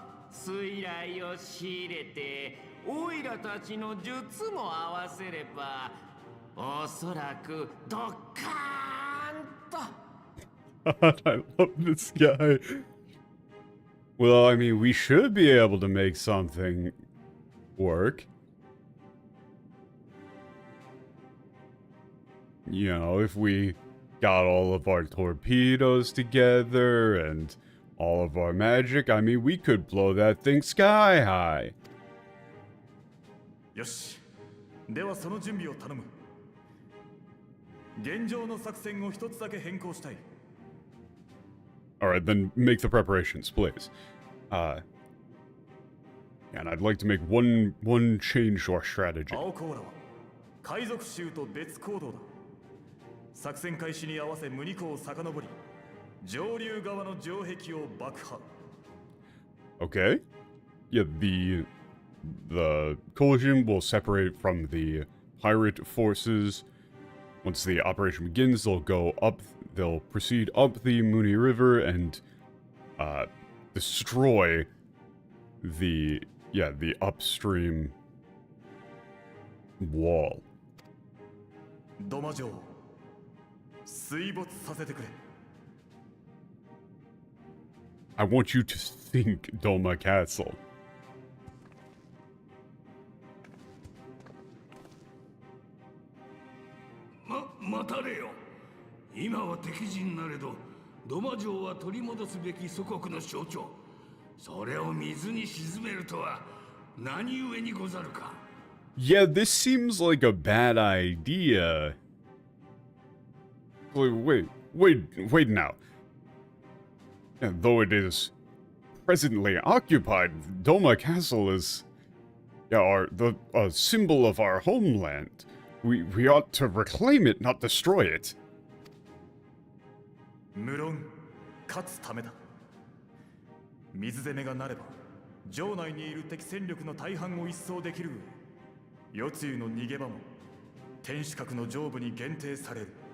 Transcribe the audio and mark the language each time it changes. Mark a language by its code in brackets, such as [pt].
[ja] 水雷を仕入れてオイラたちの術も合わせればおそらくドッカーンと。 [en] I love this guy. Well, I mean, we should be able to make something work. You know, if we got all of our torpedoes together and all of our magic, I mean, we could blow that thing sky high. [ja] よし。ではその準備を頼む。現状の作戦を一つだけ変更したい。 [en] Alright, then make the preparations, please. And I'd like to make one change to our strategy. [ja] 青コーラは海賊衆と別行動だ。作戦開始に合わせムニ湖を遡り、上流側の城壁を爆破。 [en] Okay. Yeah, the collision will separate from the pirate forces. Once the operation begins, they'll proceed up the Mooney River and destroy the upstream wall. [ja] ドマ城、水没させてくれ。 [en] I want you to sink Doma Castle. [ja] 待たれよ。今は敵陣なれど、ドマ城は取り戻すべき祖国の象徴。それを水に沈めるとは何故にござるか。 [en] Yeah, this seems like a bad idea. Wait now. And though it is presently occupied, Doma Castle is a symbol of our homeland. We ought to reclaim it, not destroy it. [ja] 無論勝つためだ。水攻めがなれば城内にいる敵戦力の大半を一掃できる上、夜露の逃げ場も天守閣の上部に限定される。